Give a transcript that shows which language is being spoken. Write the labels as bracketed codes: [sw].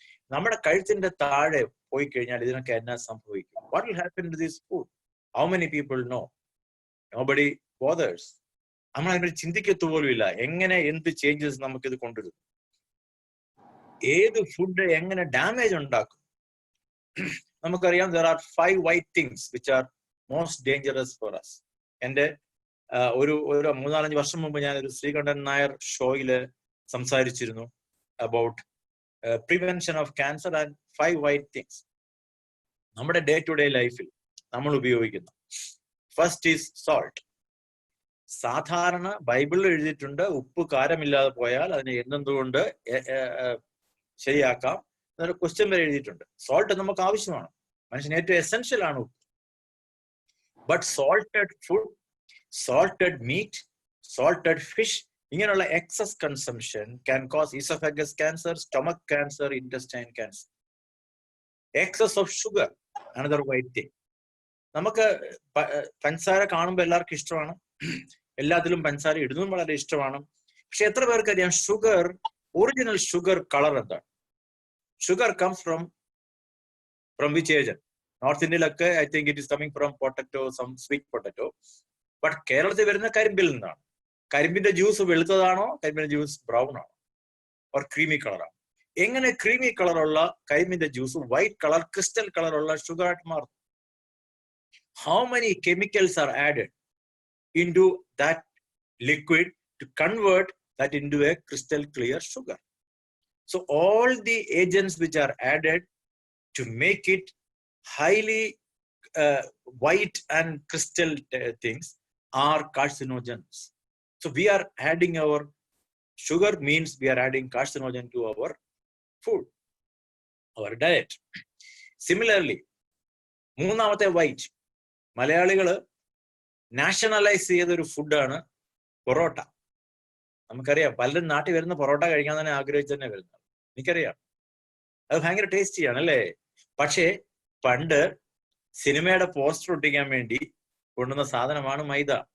[ml] നമ്മുടെ കഴുത്തിന്റെ താഴെ പോയി കഴിഞ്ഞാൽ ഇതിനൊക്കെ എന്നാ സംഭവിക്കും? [en] What will happen to this food? How many people know? Nobody bothers. [ml] നമ്മൾ അതിനെ ചിന്തിക്കത്തു പോലും ഇല്ല എങ്ങനെ എന്ത് ചേഞ്ചസ് നമുക്കിത് കൊണ്ടുവരും, ഏത് ഫുഡ് എങ്ങനെ ഡാമേജ് ഉണ്ടാക്കും. നമുക്കറിയാം [en] there are 5 white things which are most dangerous for us. [ml] എൻ്റെ ഒരു 3-4 വർഷം മുമ്പ് ഞാൻ ഒരു ശ്രീകണ്ഠൻ നായർ ഷോയില് സംസാരിച്ചിരുന്നു [en] about prevention of cancer and 5 white things [ml] നമ്മുടെ ഡേ ടു ഡേ ലൈഫിൽ നമ്മൾ ഉപയോഗിക്കുന്നു. [en] First is salt. [ml] സാധാരണ ബൈബിളിൽ എഴുതിയിട്ടുണ്ട് ഉപ്പ് കാരമില്ലാതെ പോയാൽ അതിനെ എന്തുകൊണ്ട് ശരിയാക്കാം എന്നൊരു ക്വസ്റ്റ്യൻ വരെ എഴുതിയിട്ടുണ്ട്. സോൾട്ട് നമുക്ക് ആവശ്യമാണ്, മനുഷ്യന് ഏറ്റവും എസെൻഷ്യൽ ആണ് ഉപ്പ്. [en] but salted food salted meat, salted fish, [ml] ഇങ്ങനെയുള്ള [en] excess consumption can cause esophagus cancer, stomach cancer, intestine cancer. Excess of sugar, another white thing. [ml] നമുക്ക് പഞ്ചസാര കാണുമ്പോൾ എല്ലാവർക്കും ഇഷ്ടമാണ്, എല്ലാത്തിലും പഞ്ചസാര ഇടുന്നതും വളരെ ഇഷ്ടമാണ്. പക്ഷെ എത്ര പേർക്ക് അറിയാം ഷുഗർ, ഒറിജിനൽ ഷുഗർ കളർ എന്താണ്? [en] Sugar comes from which agent? [ml] North ഇന്ത്യയിലൊക്കെ [en] I think it is coming from potato, some sweet potato. [ml] But കേരളത്തിൽ വരുന്ന കരിമ്പിൽ നിന്നാണ്. കരിമ്പിന്റെ ജ്യൂസ് വെളുത്തതാണോ, കരിമ്പിന്റെ ജ്യൂസ് ബ്രൗൺ ആണോ, ഓർ ക്രീമി കളറാണോ? എങ്ങനെ ക്രീമി കളറുള്ള കരിമ്പിന്റെ ജ്യൂസ് വൈറ്റ് കളർ, ക്രിസ്റ്റൽ കളറുള്ള sugar ആയിട്ട് മാറും? [en] How many chemicals are added into that liquid to convert that into a crystal clear sugar? So all the agents which are added to make it highly white and crystal things are carcinogens. So we are adding our sugar, means we are adding carcinogen to our food, our diet. [ml] Similarly, മൂന്നാമത്തെ white, മലയാളികള് nationalise ചെയ്തൊരു ഫുഡാണ് പൊറോട്ട. നമുക്കറിയാം, പലരും നാട്ടിൽ വരുന്ന പൊറോട്ട കഴിക്കാൻ തന്നെ ആഗ്രഹിച്ചു തന്നെ വരുന്നത്, എനിക്കറിയാം. അത് ഭയങ്കര ടേസ്റ്റിയാണ് അല്ലേ? പക്ഷേ പണ്ട് സിനിമയുടെ പോസ്റ്റർ ഒട്ടിക്കാൻ വേണ്ടി കൊണ്ടുവന്ന സാധനമാണ് മൈദ.